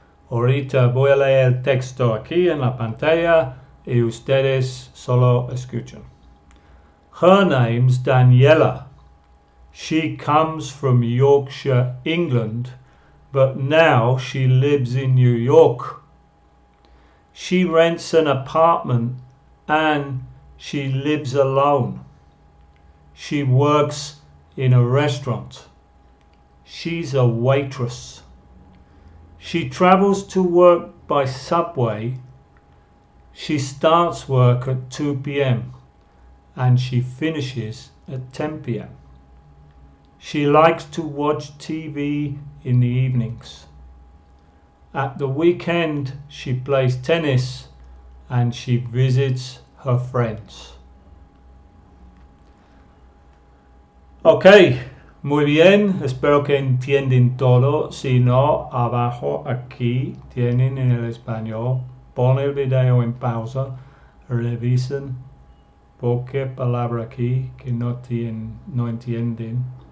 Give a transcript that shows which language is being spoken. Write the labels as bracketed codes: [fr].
[es] Ahorita voy a leer el texto aquí en la pantalla y ustedes solo escuchan. [en] Her name's Daniela. She comes from Yorkshire, England, but now she lives in New York. She rents an apartment and she lives alone. She works in a restaurant. She's a waitress. She travels to work by subway. She starts work at 2 p.m. and she finishes at 10 p.m. She likes to watch TV in the evenings. At the weekend, she plays tennis and she visits her friends. [es] Okay, muy bien, espero que entiendan todo. Si no, abajo aquí tienen en el español. Pon el video en pausa, revisen cualquier palabra aquí que no entienden.